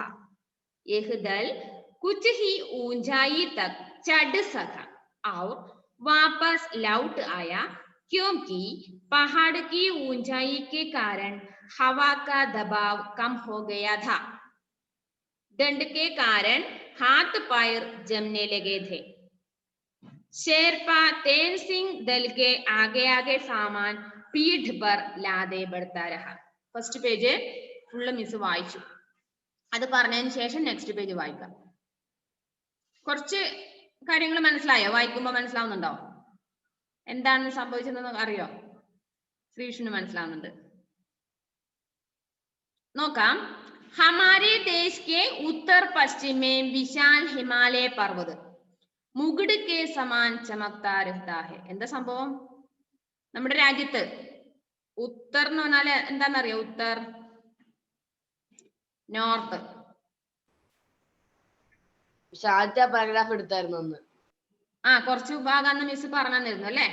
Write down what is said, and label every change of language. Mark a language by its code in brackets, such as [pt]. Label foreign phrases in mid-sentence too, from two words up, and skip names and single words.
[hi] यह दल कुछ ही ऊंचाई तक चढ़ सका और वापस लौट आया, क्योंकि पहाड़ की ऊंचाई के कारण हवा का दबाव कम हो गया था। ठंड के कारण हाथ पैर जमने लगे थे। शेरपा तेनसिंह दल के आगे आगे सामान पीठ पर लादे बढ़ता रहा. [en] first page full [ml] മിസ് വായിച്ചു. അത് പറഞ്ഞതിന് ശേഷം [en] next page [ml] വായിക്കാം. കുറച്ച് കാര്യങ്ങൾ മനസ്സിലായോ? വായിക്കുമ്പോൾ മനസ്സിലാവുന്നുണ്ടോ? എന്താണ് സംഭവിച്ചതെന്ന് അറിയോ? ശ്രീവിഷ്ണു മനസ്സിലാവുന്നുണ്ട്. നോക്കാം. [hi] हमारे देश के उत्तर पश्चिम में विशाल हिमालय पर्वत मुकुट के समान चमकता रहता है. [ml] എന്താ സംഭവം? നമ്മുടെ രാജ്യത്ത് ഉത്തർ എന്ന് പറഞ്ഞാൽ എന്താണെന്നറിയോ? ഉത്തർ, നോർത്ത്. പാരഗ്രാഫ് എടുത്തായിരുന്നു അന്ന്. കുറച്ചു ഭാഗം അന്ന് മിസ് പറഞ്ഞിരുന്നു അല്ലേ?